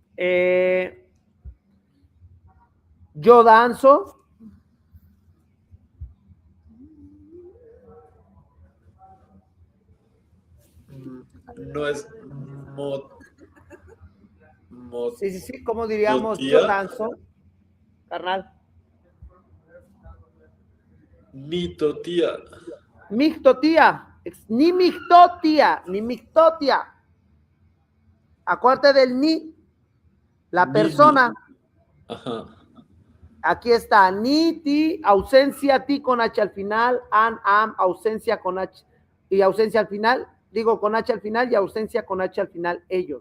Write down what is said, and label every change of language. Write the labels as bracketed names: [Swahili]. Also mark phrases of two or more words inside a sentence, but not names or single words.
[Spanish] Yo danzo. No es Sí, ¿cómo diríamos? Totía. Yo danzo, carnal. Mitotía. [Central Nahuatl] Mixtotía, ni mixtotía, ni mixtotia. [Spanish] Acuérdate del ni, la Ni, persona. Ajá. Aquí está, ni, ti, ausencia, ti con H al final, an, am, ausencia con H y ausencia al final, digo con H al final y ausencia con H al final, ellos.